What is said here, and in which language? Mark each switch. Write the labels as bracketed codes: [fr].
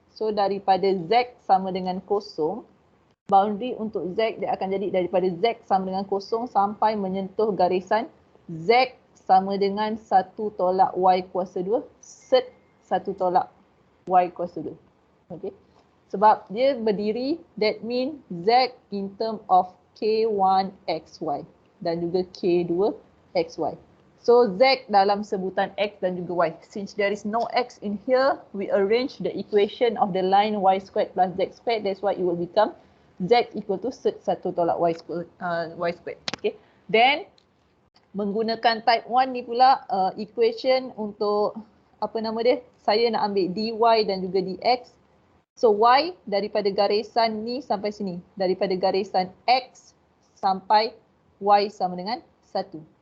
[ms] So daripada Z sama dengan kosong, boundary untuk Z dia akan jadi daripada Z sama dengan kosong sampai menyentuh garisan Z sama dengan 1 tolak Y kuasa 2 set 1 tolak Y kuasa 2. Okay. Sebab dia berdiri, [en] that mean Z in term of [ms] K1XY dan juga K2XY. So Z dalam sebutan X dan juga Y. [en] Since there is no X in here, we arrange the equation of the line Y squared plus Z squared. That's why it will become Z equal to set 1 tolak Y squared. Okay. [ms] Then menggunakan type 1 ni pula equation untuk apa nama dia? Saya nak ambil dy dan juga dx. So y daripada garisan ni sampai sini. Daripada garisan x sampai y sama dengan 1.